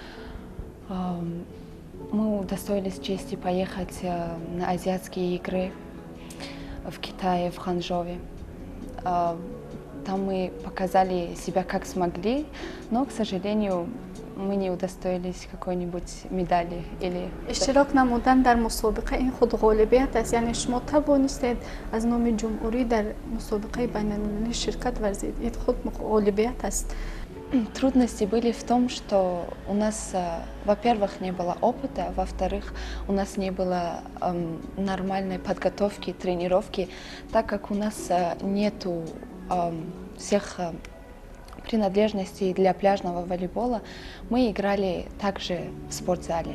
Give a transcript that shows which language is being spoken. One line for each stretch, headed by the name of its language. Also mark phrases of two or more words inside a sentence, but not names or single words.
Russian: Мы удостоились чести поехать на азиатские игры в Китае, в Ханчжоу. Там мы показали себя как смогли, но, к сожалению, мы не удостоились какой-нибудь медали или...
Tajik: اشتراک نمودن در مسابقه این خود غالبیت است، یعنی شما توانستید از نام جمهوری در مسابقه بین‌المللی شرکت ورزید، این خود غالبیت است.
Russian: Трудности были в том, что у нас, во-первых, не было опыта, во-вторых, у нас не было нормальной подготовки, тренировки, так как у нас нету всех принадлежностей для пляжного волейбола мы играли также в спортзале.